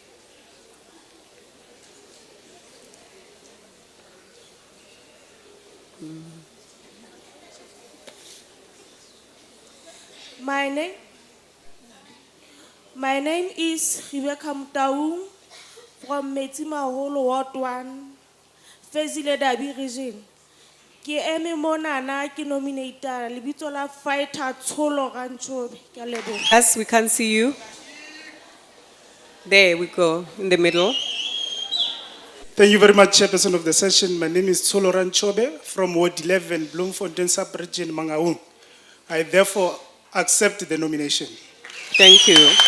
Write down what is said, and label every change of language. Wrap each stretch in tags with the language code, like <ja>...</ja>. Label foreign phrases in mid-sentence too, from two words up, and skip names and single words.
<en>My name is Rebecca Mutaung from Metsimaholo Ward 1, Fezile Dabi region.</en> <st>Ke eme monana ke nominator lebitso la fighter Tsholo Ranchobe. Ke a leboha.</st> <en>Yes, we can't see you. There we go, in the middle. Thank you very much, Chairperson of the session. My name is Tsoloran Chobe from Ward 11, Bloemfontein Sub-Region, Mangaung. I therefore accept the nomination. Thank you.</en>